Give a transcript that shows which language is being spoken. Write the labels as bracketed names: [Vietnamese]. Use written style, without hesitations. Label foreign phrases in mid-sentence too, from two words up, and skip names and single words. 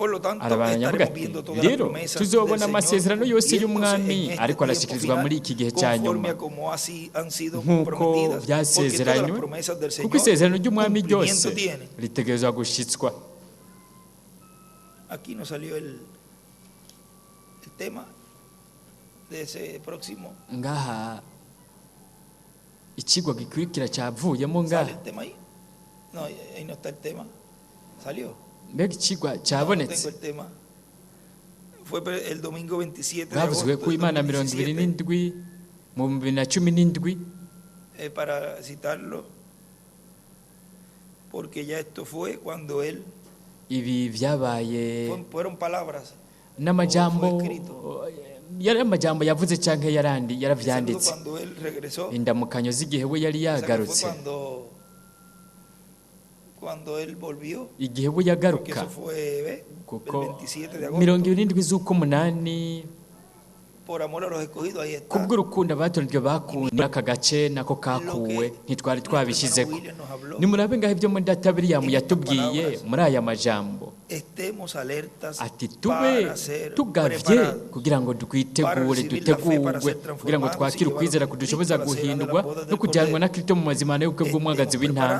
[Rundi] arabandanya avuga ati rero tuzobona amasezerano yose y'umwami ariko arashyikirizwa muri iki gihe cya nyuma nk'uko byasezeranywe, kuko isezerano ry'umwami ryose ritegerezwa gushyitswa. [Spanish] Aquí nos salió el tema de ese próximo. [Rundi] Ngaha ikigwa gikurikira cyavuyemo ngaha. [Spanish] ¿Sale el tema ahí? No, ahí no está el tema. ¿Salió? [Rundi] Mbega ikigwa cyabonetse. [Spanish] No tengo el tema. Fue el domingo 27 de [Rundi] bavuzwe [Spanish] agosto [Rundi] ku Imana 27 mu 2017. [Spanish] Para citarlo, porque ya esto fue cuando él [Rundi] ibi byabaye [Spanish] fueron palabras [Rundi] n'amajambo yari amajambo yavuze cyangwa yaravyanditse indamukanyo z'igihe we yari yagarutse, [Spanish] cuando él volvió, [Rundi] igihe we yagaruka kuko 27 z'umunani [Spanish] por amor a los escogidos, ahí está. [Rundi] Kubw'urukundo abatoranyijwe bakunda aka gace nako kakuwe ntitwari twabishizeko. Nimurabe ngaho ibyo muri data William yatubwiye muri aya majambo ati tube tugavye kugira ngo dutegurwe kugira ngo twakire ukwizera kudushoboza guhindurwa no kujyanwa na Kristo mu mazimano y'ubukwe bw'umwagazi w'intama.